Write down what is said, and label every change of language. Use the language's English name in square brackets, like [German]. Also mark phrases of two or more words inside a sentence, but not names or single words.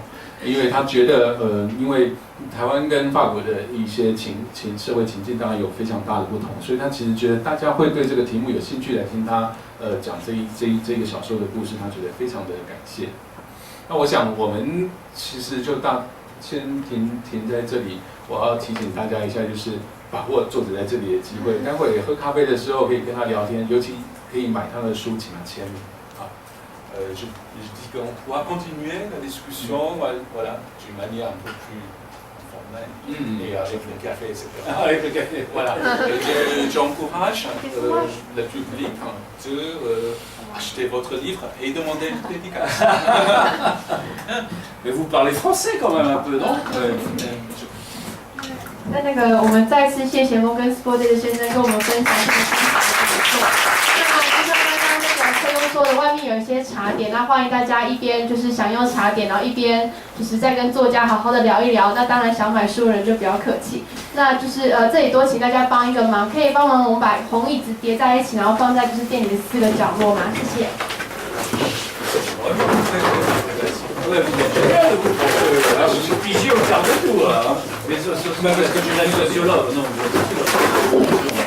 [Chinese] 因为他觉得，因为台湾跟法国的一些社会情境当然有非常大的不同，所以他其实觉得大家会对这个题目有兴趣来听他讲这个小说的故事，他觉得非常的感谢。那我想我们其实就先停在这里。我要提醒大家一下，就是把握作者在这里的机会，待会喝咖啡的时候可以跟他聊天，尤其可以买他的书，请他签名。 [French] Je dis qu'on pourra continuer la discussion, voilà, d'une manière un peu plus formelle, et avec le café, etc. Avec le café, voilà. J'encourage le public d'acheter votre livre et demander une dédicace. Mais vous parlez français quand même un peu, non? [Chinese] 那个，我们再次谢谢摩根斯波德先生跟我们分享这个精彩的讲座。那就像刚刚那个崔庸说的，外面有一些茶点，那欢迎大家一边就是享用茶点，然后一边就是在跟作家好好的聊一聊。那当然想买书的人就不要客气。那就是这里多请大家帮一个忙，可以帮忙我们把红椅子叠在一起，然后放在就是店里的4个角落吗？谢谢。 [French] Ouais, vous êtes génial, vous, parce que je suis pigé au quart de tour, là. Mais ça, même parce que je suis un sociologue, non,